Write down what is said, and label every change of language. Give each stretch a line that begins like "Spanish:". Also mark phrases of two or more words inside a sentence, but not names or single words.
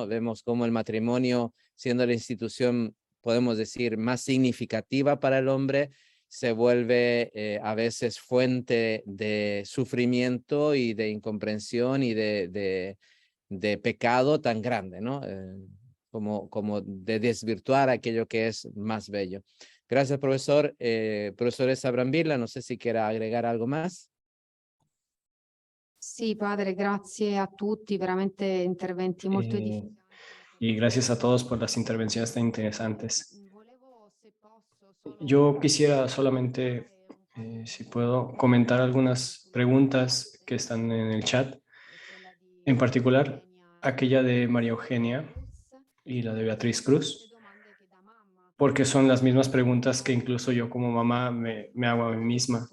Spanish: Vemos cómo el matrimonio, siendo la institución, podemos decir, más significativa para el hombre, se vuelve a veces fuente de sufrimiento y de incomprensión y de pecado tan grande, ¿no? Como de desvirtuar aquello que es más bello. Gracias, profesor. Professoressa Brambilla, no sé si quiera agregar algo más.
Italian: Sì, padre, grazie a tutti, veramente interventi molto edificanti.
Spanish: Y gracias a todos por las intervenciones tan interesantes. Yo quisiera solamente, si puedo, comentar algunas preguntas que están en el chat, en particular aquella de María Eugenia y la de Beatriz Cruz, porque son las mismas preguntas que incluso yo como mamá me hago a mí misma.